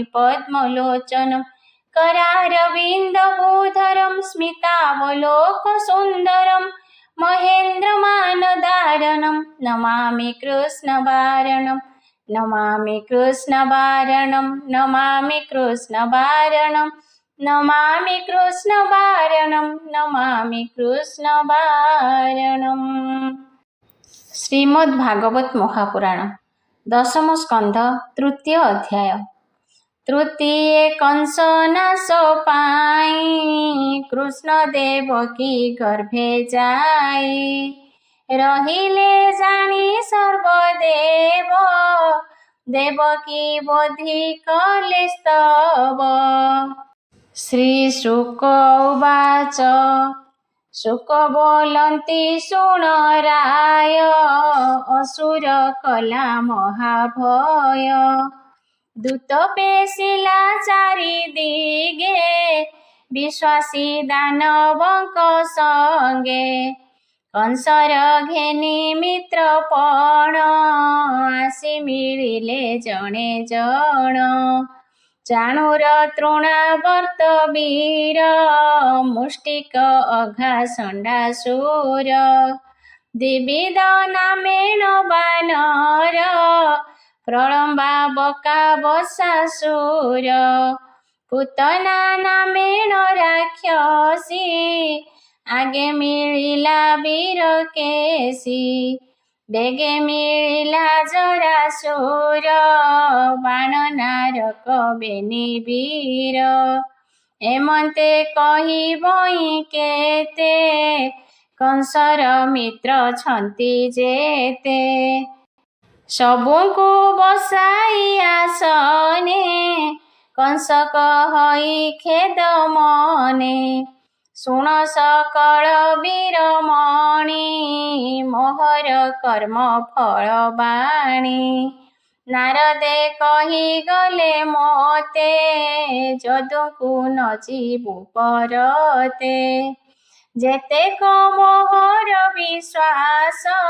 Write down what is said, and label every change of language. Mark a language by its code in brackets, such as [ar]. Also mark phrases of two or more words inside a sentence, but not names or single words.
[sa] पद्मलोचनं करारविन्दभूधरं स्मितावलोकसुन्दरं महेन्द्रमानदारणं नमामि कृष्णवारणं नमामि कृष्णवारणं नमामि कृष्णवारणं नमामि कृष्णवारणं नमामि कृष्णवारणं। श्रीमद्भागवत महापुराण दशम स्कंध तृतीय अध्याय। [or] ତୃତୀୟେ କଂସନାଶ ପାଈ କୃଷ୍ଣ ଦେବକୀ ଗର୍ଭେ ଜାଈ ରହିଲେ ଜାନୀ ସର୍ବଦେବ ଦେବକୀ ବୋଧି କଲେ ସ୍ତବ। ଶ୍ରୀଶୁକ ଉବାଚ ଶୁକ ବୋଲନ୍ତି ଶୁଣ ରାୟ ଅସୁର କଲା ମହାଭୟ ଦୂତ ପେଶିଲା ଚାରିଦିଗେ ବିଶ୍ୱାସୀ ଦାନବଂକ ସଂଗେ କଂସର ଘେନୀ ମିତ୍ରପଣ ଆସୀ ମିଲିଲେ ଜଣେ ଜଣ ଚାଣୂର ତୃଣାବର୍ତ ବୀର ମୁଷ୍ଟିକ ଅଘାସଂଡାସୁର ଦ୍ୱିବିଧ ନାମେଣ ବାନର ପ୍ରଲଂବା ବକା ବସାସୁର ପୂତନା ନାମେଣ ରାକ୍ଷସୀ ଆଗେ ମିଲିଲା ବୀର କେଶୀ ବେଗେ ମିଲିଲା ଜରାସୁର ବାଣ ନାରକ ବେନୀ ବୀର ଏମଂତେ କହୀ ବଈ କେତେ କଂସର ମିତ୍ର ଛଂତୀ ଜେତେ ସବୁକୋ ବସାଈ ଆସନେ କଂସ କହଈ ଖେଦ ମନେ ଶୁଣ ସକଲ ବୀରମଣି ମୋହର କର୍ମ ଫଲ ବାଣୀ ନାରଦେ କହୀ ଗଲେ ମୋତେ ଜଦୁକୁ ନ ଜୀବୁ ପରତେ ଜେତେ ମୋହର ବିଶ୍ୱାସ